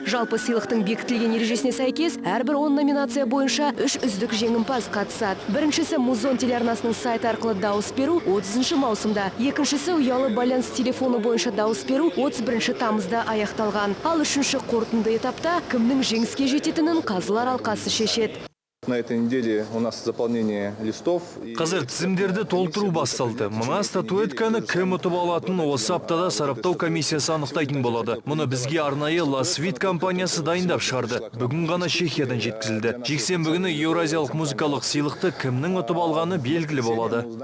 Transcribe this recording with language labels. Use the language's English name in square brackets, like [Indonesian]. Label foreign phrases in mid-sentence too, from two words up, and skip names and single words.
[Kazakh] Жалпы сыйлықтың бекітілген ережесіне сәйкес, әрбір 10 номинация бойынша 3 үздік жеңімпаз қатысады. Біріншісі Музон телеарнасының сайты арқылы дауыс беру 30 маусымда, екіншісі ұялы байланыс телефоны бойынша дауыс беру 31 тамызда аяқталған. Ал үшінші қорытынды этапта кімнің жеңіске жететінін қазылар алқасы шешеді. [Russian] На этой неделе у нас заполнение листов. [Kazakh] Қазір тізімдерді толтыру басталды. Мына статуэтканы кім ұтып алатынын осы аптада сараптау комиссиясы анықтайтын болады. Мұны бізге арнайы Ласвит компаниясы дайындап шығарды. Бүгін ғана Чехиядан жеткізілді. Жексенбі күні Еуразиялық музыкалық сыйлықты кімнің ұтып алғаны белгілі болады.